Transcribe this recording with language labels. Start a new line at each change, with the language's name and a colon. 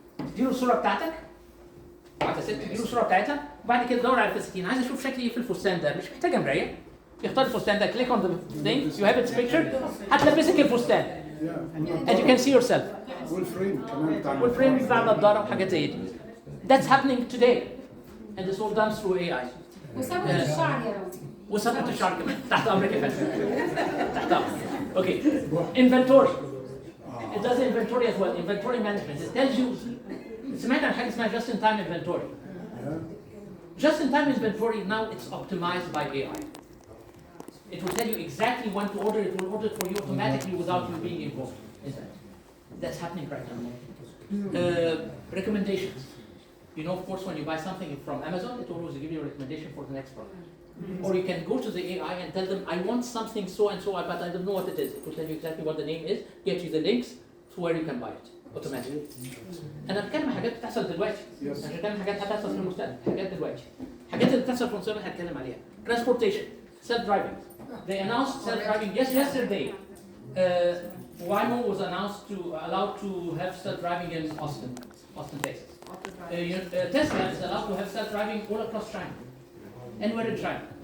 Arabic: تديله الصورة بتاعتك، بعد ست تديله الصورة بتاعتها، وبعد كده تدور على الفساتين، عايز اشوف شكلي ايه في الفستان ده، مش محتاجة مراية. يختار الفستان ده،
English: click on the thing, you have its picture،
Arabic: هتلبسك الفستان.
English: And you can see yourself.
Arabic: والفريم بتاع النضارة وحاجات زي دي.
English: That's happening today.
Arabic: And it's all done through AI. وثبت الشعر يا رب. وثبت الشعر كمان، تحت أمرك يا فندم. تحت أمرك.
English: Okay. Inventory. It does inventory as well. Inventory management. It tells you.
Arabic: سمعت عن حاجة اسمها
English: just in time inventory. Just in time inventory now it's optimized by AI. It will tell you exactly when to order. It will order it for you automatically without you being involved in that. That's happening right now. Recommendations. You know, of course, when you buy something from Amazon, it will always give you a recommendation for the next product. Or you can go to the AI and tell them, I want something so and so, but I don't know what it is. It will tell you exactly what the name is, get you the links to where you can buy it automatically.
Arabic: أنا بتكلم عن حاجات بتحصل دلوقتي. أنا مش بتكلم عن حاجات هتحصل في المستقبل، حاجات دلوقتي. الحاجات اللي بتحصل في المستقبل هنتكلم عليها.
English: Transportation, self-driving. They announced self-driving yesterday. Waymo was announced to allow to have self-driving in Austin, Texas. Tesla is allowed to have self-driving all across China. Anywhere in China.